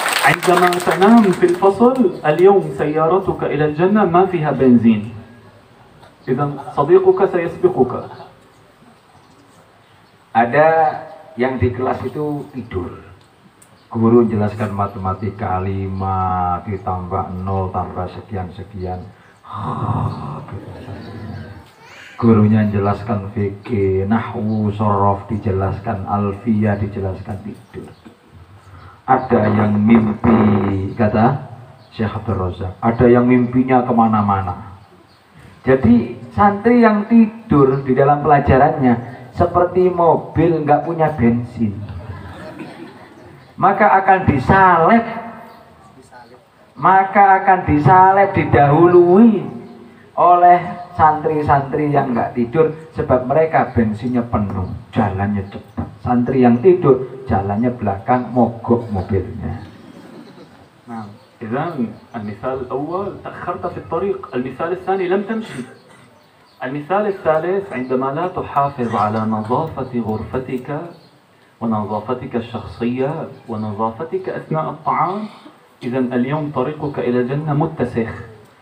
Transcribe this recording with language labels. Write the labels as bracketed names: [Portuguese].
[Arabic] عندما تنام في الفصل اليوم سيارتك إلى الجنة ما فيها بنزين، إذا صديقك سيسبقك. [Indonesian] Ada yang di kelas itu tidur. Guru jelaskan matematika 5 ditambah 0 tambah sekian-sekian. Gurunya jelaskan fikih, nahwu, sorof dijelaskan, alfiyah dijelaskan, tidur. Ada yang mimpi, kata Syekh Abdul Razak, ada yang mimpinya kemana-mana. Jadi santri yang tidur di dalam pelajarannya seperti mobil nggak punya bensin, maka akan disalep, didahului oleh santri-santri yang nggak tidur, sebab mereka bensinnya penuh, jalannya cepat. Santri yang tidur jalannya belakang, mogok mobilnya. [Arabic] نعم. إذا المثال الأول تأخرت في الطريق، المثال الثاني لم تمشي. المثال الثالث عندما لا تحافظ على نظافة غرفتك ونظافتك الشخصية ونظافتك أثناء الطعام، إذا اليوم طريقك إلى الجنة متسخ.